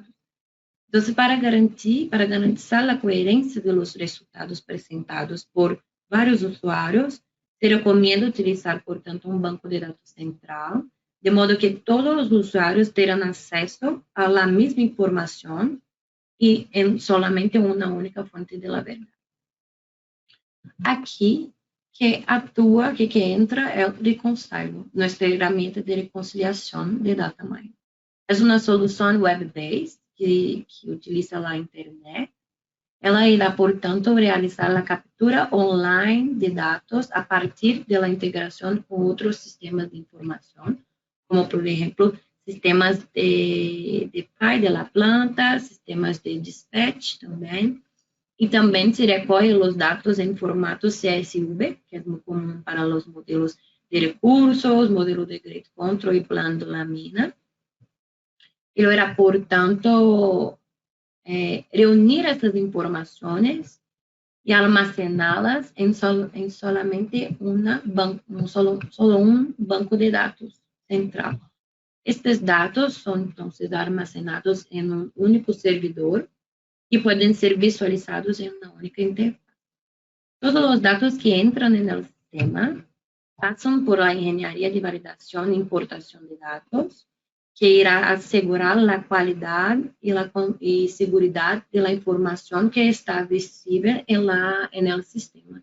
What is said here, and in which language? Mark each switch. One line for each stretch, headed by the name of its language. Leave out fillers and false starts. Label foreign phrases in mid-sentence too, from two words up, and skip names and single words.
Spanish: Entonces, para garantizar la coherencia de los resultados presentados por varios usuarios, se recomienda utilizar, por tanto, un banco de datos central, de modo que todos los usuarios tengan acceso a la misma información y en solamente una única fuente de la verdad.
Portuguese: Aquí que entra é o Reconcilo, nossa ferramenta de reconciliação de
English: data mining.
Portuguese: É uma solução web-based que utiliza a internet. Ela irá, portanto, realizar a captura online de dados a partir da integração com outros sistemas de informação, como, por exemplo, sistemas de PI
Spanish: de la planta,
Portuguese: sistemas de dispatch também. E também se recolhe os dados em formato CSV, que é muito comum para os modelos de recursos, modelo de
English: grid control
Portuguese: e plano de lámina. E era, portanto, reunir essas informações e almacená-las em solamente um banco de dados central. Estes dados são, então, armazenados em um único servidor e podem ser visualizados em uma única interface. Todos os dados que entram no sistema passam por a engenharia de validação e importação de dados, que irá assegurar a qualidade e segurança da informação que está visível no sistema.